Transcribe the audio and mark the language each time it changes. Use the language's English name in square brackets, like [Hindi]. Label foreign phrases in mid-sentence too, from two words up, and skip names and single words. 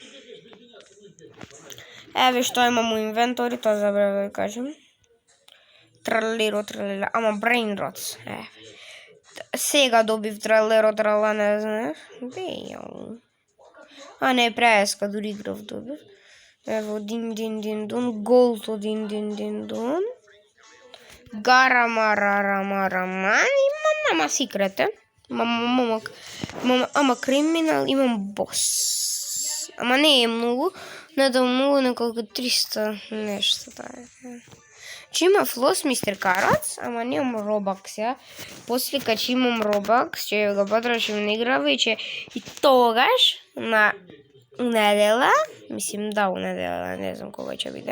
[Macedonian] Еве што имам у инвентори, тоа забрав да ви кажем. Тралеро, ама Brainrots. Сега добив тралеро, не знаеш. А не, преска, дури играв добив. Ево, дин-дин-дин-дун, голто дин-дин-дин-дун. Гарамарарамараман, имам ама секрете. Ама криминал, имам бос. Ама не е многу, не да многу, неколку 300 нешто таа. Че има флос мистер Карац, ама немам Robux ја. После кога ќе имам Robux, ќе го потрошим на играва и ќе и тогаш на недела, мислим да у недела, не знам кога ќе биде.